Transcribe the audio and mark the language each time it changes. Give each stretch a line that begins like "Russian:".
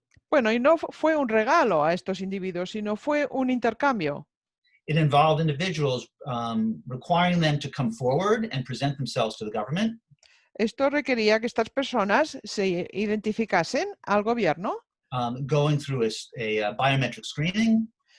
Spanish: Bueno, y no fue un regalo a estos individuos, sino fue un intercambio.
English: It involved individuals requiring them to come forward and present themselves to the government.
Spanish: Esto requería que estas personas se identificasen al gobierno.
English: Going through a biometric screening.